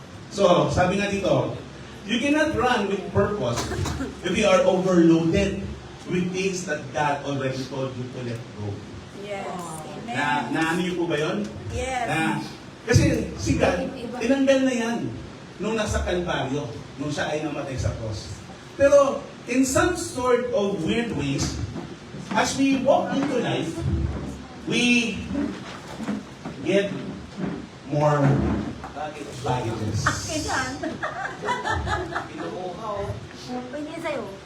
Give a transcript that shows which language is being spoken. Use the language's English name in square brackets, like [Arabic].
[English] So, [Filipino] sabi nga dito, [English] you cannot run with purpose if you are overloaded with things that God already told you to let go. Yes, amen. [Filipino] Ano niyo po ba yun? [English] Yes. [Filipino] Kasi si God, tinanggal na yan nung nasa Kalbaryo, nung siya ay namatay sa cross. [English] Pero in some sort of weird ways, as we walk into life, we get more baggages. [Filipino] Kailan? Pwede sa'yo.